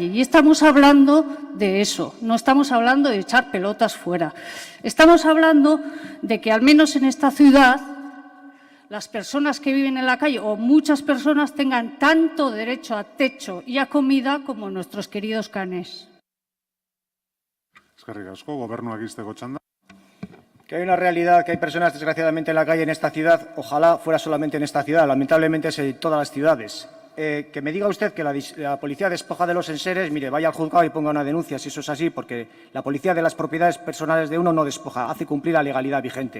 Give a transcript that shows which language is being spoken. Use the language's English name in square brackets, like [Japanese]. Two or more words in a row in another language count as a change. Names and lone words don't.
[Spanish] Y estamos hablando de eso, no estamos hablando de echar pelotas fuera. Estamos hablando de que al menos en esta ciudad las personas que viven en la calle o muchas personas tengan tanto derecho a techo y a comida como nuestros queridos canes. [Basque] Eskerrik asko, Gobernuak Izteko txanda. [Spanish] Que hay una realidad, que hay personas desgraciadamente en la calle en esta ciudad, ojalá fuera solamente en esta ciudad, lamentablemente es en todas las ciudades. Que me diga usted que la policía despoja de los enseres, mire, vaya al juzgado y ponga una denuncia si eso es así, porque la policía de las propiedades personales de uno no despoja, hace cumplir la legalidad vigente.